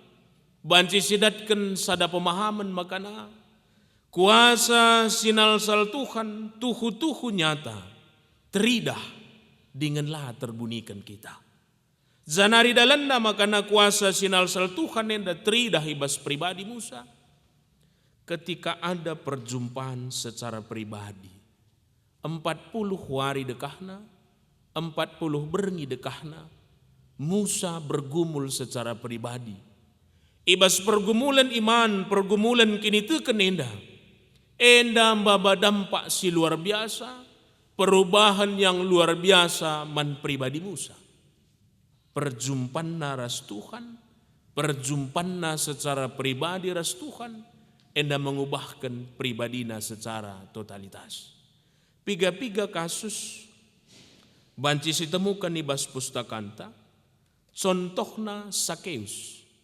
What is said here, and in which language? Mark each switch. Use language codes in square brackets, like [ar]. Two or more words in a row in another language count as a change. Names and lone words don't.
[btx] Banci sidatkan sada pemahaman makana kuasa sinalsal Tuhan tuhu-tuhu nyata teridah dinganlah terbunikan kita. Zanari dalanda makana kuasa sinalsal Tuhan enda teridah ibas pribadi Musa. [id] Ketika ada perjumpaan secara pribadi 40 hari [btx] dekahna 40 berengi dekahna [id] Musa bergumul secara pribadi. [btx] Ibas pergumulan iman pergumulan kini teken enda mbaba dampak si luar biasa [id] perubahan yang luar biasa [btx] man pribadi Musa. Perjumpaan ras Tuhan, perjumpaan secara pribadi ras Tuhan, enda mengubahkan pribadina [id] secara totalitas. [btx] Piga-piga kasus banci ditemukan di bas pustakanta, contohna Sakeus.